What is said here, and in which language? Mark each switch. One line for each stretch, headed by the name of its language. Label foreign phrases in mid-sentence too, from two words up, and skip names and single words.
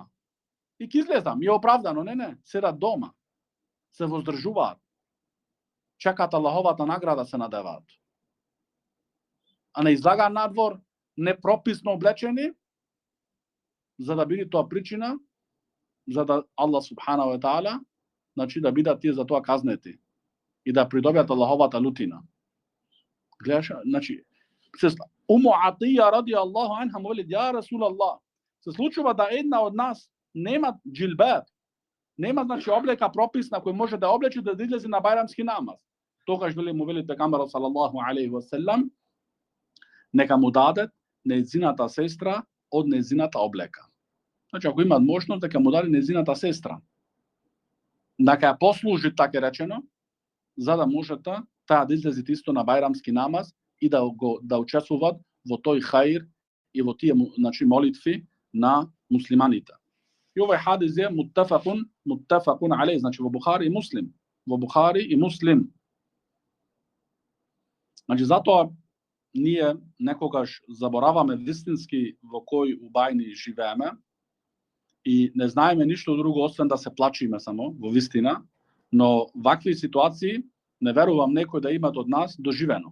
Macedonian: И ќе излезам, е оправдано, не, седат дома. Се воздржуваат. Чекаат Аллаховата награда, се надеваат. А не излагаат надвор, непрописно облечени, за да биде тоа причина, за да Аллах
Arabic: سبحانه وتعالى,
Macedonian: значи да бидат тие за тоа казнети и да придобијат Аллаховата лутина. Гледаш, значи, Уму Атија
Arabic: رضي الله عنها
Macedonian: му вели:
Arabic: "يا رسول الله,
Macedonian: се случува да една од нас нема джилбаб, нема, значи, облека прописна кој може да облечи да излезе на бајрамски намаз." Тогаш му вели пекамбарот
Arabic: صلى الله عليه وسلم,
Macedonian: нека му дадат нејзината сестра од нејзината облека. Значи, ако имат можност, дека му даде нејзината сестра. Дека ја послужи, така речено, за да можете таа да излезе исто на бајрамски намаз и да учествуваат во тој хаир и во тие, значи, молитви на муслиманите. И овој хадис е
Arabic: متفق عليه,
Macedonian: значи во Бухари и Муслим. Во Бухари и Муслим. Значи, затоа ние некогаш забораваме вистински во кој убајни живееме и не знаеме ништо друго освен да се плачиме само во вистина, но вакви ситуации не верувам некој да имат од нас доживено.